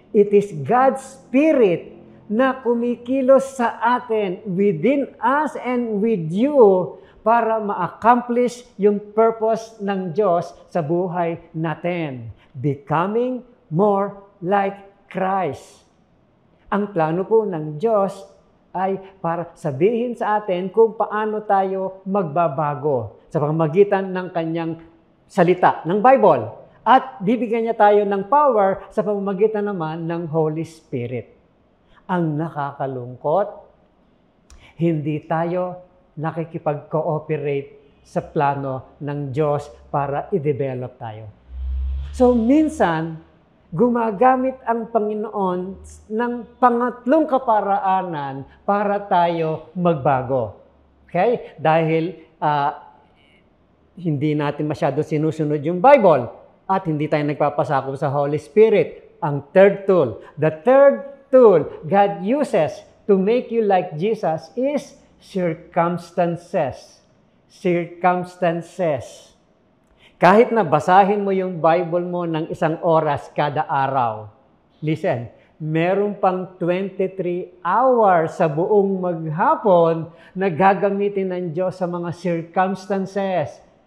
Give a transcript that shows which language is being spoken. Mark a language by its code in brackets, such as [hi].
[en] It is God's Spirit [tl] na kumikilos sa atin, [en] within us and with you, [tl] para ma-accomplish yung purpose ng Diyos sa buhay natin. [en] Becoming more like Christ. [tl] Ang plano po ng Diyos ay para sabihin sa atin kung paano tayo magbabago sa pamamagitan ng kanyang salita, ng Bible. At bibigyan niya tayo ng power sa pamamagitan naman ng Holy Spirit. Ang nakakalungkot, hindi tayo nakikipag-cooperate sa plano ng Diyos para i-develop tayo. So minsan, gumagamit ang Panginoon ng pangatlong kaparaanan para tayo magbago. Okay? Dahil hindi natin masyado sinusunod yung Bible at hindi tayo nagpapasakop sa Holy Spirit. Ang third tool. [en] The third tool God uses to make you like Jesus is circumstances. Circumstances. [tl] Kahit na basahin mo yung Bible mo ng 1 oras kada araw, listen, meron pang 23 hours sa buong maghapon na gagamitin ng Diyos sa mga circumstances.